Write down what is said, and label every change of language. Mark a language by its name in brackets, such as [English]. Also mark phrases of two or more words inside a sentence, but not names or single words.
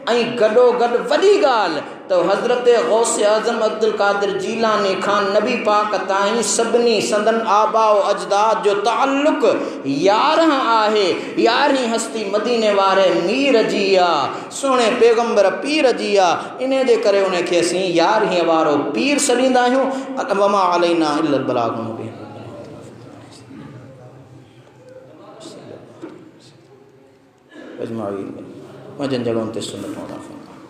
[Sindhi] ऐं गॾोगॾु वॾी ॻाल्हि त हज़रत गौस आज़म अब्दुल कादिर जीलानी खान नबी पाक ताईं सभिनी संदन आबा व अजदाद जो ताल्लुक़ 11 आहे। 11 हस्ती मदीने वारे मीर जी आहे, सुहिणे पैगंबर पीर जी आहे। इन जे करे उनखे असीं 11 वारो पीर सॾींदा आहियूं। [Arabic] وما علينا إلا البلاغ المبين. [Sindhi] अजमावी वजन जॻहुनि ते सुनत